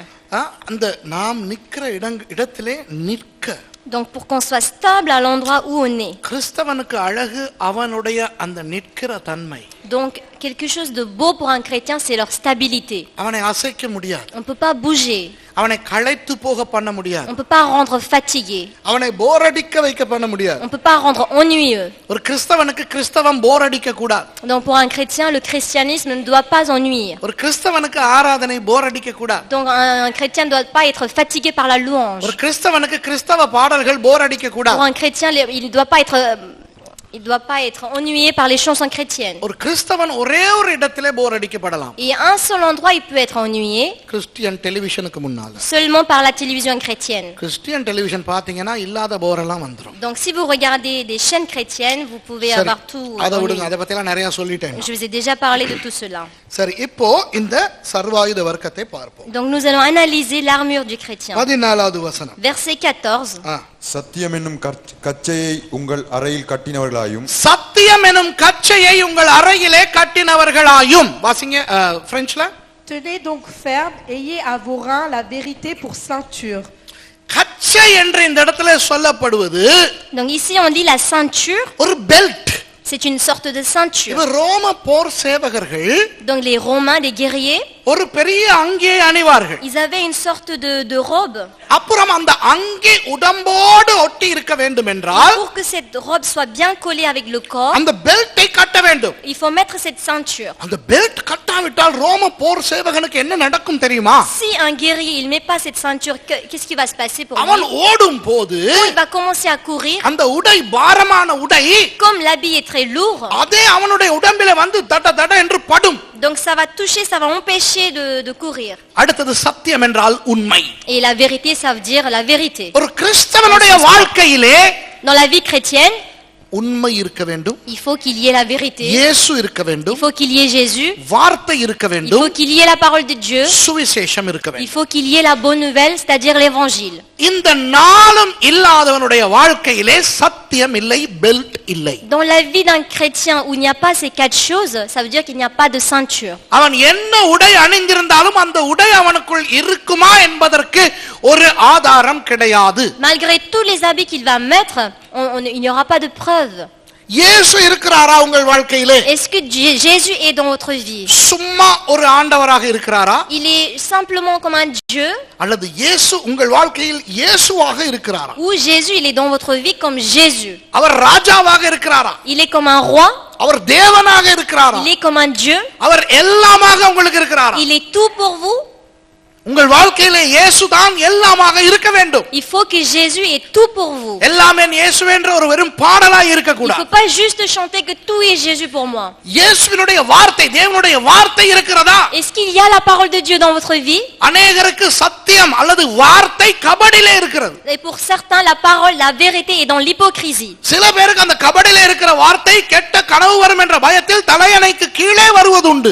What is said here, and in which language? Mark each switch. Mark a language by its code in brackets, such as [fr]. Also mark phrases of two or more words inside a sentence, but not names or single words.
[ta] அந்த நாம் நிற்கிற இடத்திலே நிற்க. [fr] Donc pour qu'on soit stable à l'endroit où on est. [ta] கிறிஸ்தவனுக்கு அழகு அவனுடைய அந்த நிற்கிற தன்மை. [fr] Donc quelque chose de beau pour un chrétien, c'est leur stabilité. [ta] அவனை அசைக்க முடியாது. [fr] On peut pas bouger. [ta] அவனை களைத்து போக பண்ண முடியாது. [fr] On peut pas rendre fatigué. [ta] அவனை போர் அடிக்க வைக்க பண்ண முடியாது. [fr] On peut pas rendre ennuyeux. [ta] ஒரு கிறிஸ்தவனுக்கு கிறிஸ்தவம் போர் அடிக்க கூடாது. [fr] Donc pour un chrétien, le christianisme ne doit pas ennuyer. [ta] ஒரு கிறிஸ்தவனுக்கு ஆராதனை போர் அடிக்க கூடாது. [fr] Donc un chrétien ne doit pas être fatigué par la louange. [ta] ஒரு கிறிஸ்தவனுக்கு கிறிஸ்தவ பாடல்கள் போர் அடிக்க கூடாது. [fr] Pour un chrétien, il ne doit pas être Il ne doit pas être ennuyé par les chansons chrétiennes. [ta] ஒரு கிறிஸ்தவன் ஒரே ஒரு இடத்திலே போர் அடிக்கப்படலாம். [fr] Et à un seul endroit, il peut être ennuyé, [en] Christian television [ta] முன்னால. [fr] seulement par la télévision chrétienne. [en] Christian television [ta] பாத்தீங்கன்னா இல்லாத போரெல்லாம் வந்துரும். [fr] Donc si vous regardez des chaînes chrétiennes, vous pouvez [ta] சரி, [fr] avoir tout. [ta] அதை விடுங்க, [fr] ennuyé. [ta] அதை பத்தி எல்லாம் நிறைய சொல்லிட்டேன். [fr] Je vous ai déjà parlé de tout cela. [ta] சரி, இப்போ இந்த சர்வாயுத வர்க்கத்தை பார்ப்போம். [fr] Donc nous allons analyser l'armure du chrétien. [ta] 14வது வசனம். [fr] Verset 14. [ta] சத்தியம் என்னும் கச்சையை உங்கள் அறையில் கட்டினவர்களாயும் சத்தியம் எனும் கச்சையை உங்கள் அறையிலே கட்டினவர்களாயும். வாசிங்க பிரெஞ்சுல. [fr] Tenez donc ferme, ayez à vos reins la vérité pour ceinture. [ta] கச்சை என்று இந்த இடத்துல சொல்லப்படுவது [fr] Donc ici on dit la ceinture, [ta] ஒரு பெல்ட். [fr] c'est une sorte de ceinture. [ta] இவர் ரோம போர் சேவகர்கள் [fr] Donc les Romains, les guerriers, [ta] ஒரு பெரிய அங்கியை அணிவார்கள். [fr] ils avaient une sorte de robe. [ta] அப்புறம் அந்த அங்கி உடம்போடு ஒட்டி இருக்க வேண்டும் என்றால் [fr] Pour que cette robe soit bien collée avec le corps, [ta] அந்த பெல்ட்டை கட்ட வேண்டும். [fr] il faut mettre cette ceinture. [ta] அந்த பெல்ட் கட்டாவிட்டால் ரோம போர் சேவகனுக்கு என்ன நடக்கும் தெரியுமா? [fr] Si un guerrier il met pas cette ceinture, qu'est-ce qui va se passer pour [ta] அவன் [fr] lui? [ta] ஓடும் போது [fr] Il va commencer à courir. [ta] அந்த உடை பாரமான உடை [fr] Comme l'habit est très lourd, [ta] அதே அவனுடைய உடம்பில வந்து தட தட என்று படும். [fr] donc ça va toucher, ça va empêcher de courir. [ta] அடுத்தது சத்தியம் என்றால் உண்மை. [fr] Et la vérité, ça veut dire la vérité. [ta] ஒரு கிறிஸ்தவனுடைய வாழ்க்கையிலே [fr] Dans la vie chrétienne, [ta] உண்மை இருக்க வேண்டும். [fr] il faut qu'il y ait la vérité. [ta] இயேசு இருக்க [fr] Il [ta] வேண்டும். [fr] faut qu'il y ait Jésus. [ta] வார்த்தை இருக்க [fr] Il [ta] வேண்டும். [fr] faut qu'il y ait la parole de Dieu. [ta] சுவிசேஷம் இருக்க [fr] Il [ta] வேண்டும். [fr] faut qu'il y ait la bonne nouvelle, c'est-à-dire l'évangile. [ta] இந்த நாளும் இல்லாதவனுடைய வாழ்க்கையிலே சத்தியம் இல்லை, பெல்ட் இல்லை. [fr] Dans la vie d'un chrétien où il n'y a pas ces quatre choses, ça veut dire qu'il n'y a pas de ceinture. [ta] அவன் என்ன உடை அணிந்திருந்தாலும் அந்த உடை அவனுக்குள் இருக்குமா என்பதற்கு ஒரு ஆதாரம் கிடையாது. [fr] Malgré tous les habits qu'il va mettre, il n'y aura pas de preuve. [ta] இயேசு இருக்கிறாரா உங்கள் வாழ்க்கையிலே? [fr] Est-ce que Jésus est dans votre vie? [ta] சும்மா ஒரு ஆண்டவராக இருக்கிறாரா? [fr] Il est simplement comme un Dieu? [ta] அல்லது இயேசு உங்கள் வாழ்க்கையில் இயேசுவாக இருக்கிறாரா? [fr] Ou Jésus, il est dans votre vie comme Jésus? [ta] அவர் ராஜாவாக இருக்கிறாரா? [fr] Il est comme un roi? [ta] அவர் தேவனாக இருக்கிறாரா? [fr] Il est comme un Dieu? [ta] அவர் எல்லாமாக உங்களுக்கு இருக்கிறாரா? [fr] Il est tout pour vous? [ta] உங்கள் வாழ்க்கையிலே இயேசுதான் எல்லாமாக இருக்க வேண்டும். [fr] Il faut que Jésus est tout pour vous. [ta] எல்லாமே இயேசுவே என்ற ஒரு வெறும் பாடலாய் இருக்க [fr] Il ne [ta] கூடாது. [fr] faut pas juste chanter que tout est Jésus pour moi. [ta] இயேசுவினுடைய வார்த்தை, தேவனுடைய வார்த்தை இருக்கிறதா? [fr] Est-ce qu'il y a la parole de Dieu dans votre vie? [ta] அநேகருக்கு சத்தியம் அல்லது வார்த்தை கபடிலே இருக்கிறது. [fr] Et pour certains, la parole, la vérité est dans l'hypocrisie. [ta] சில பேருக்கு அந்த கபடிலே இருக்கிற வார்த்தை கெட்ட கனவு வரும் என்ற பயத்தில் தலையணைக்கு கீழே வருவதுண்டு.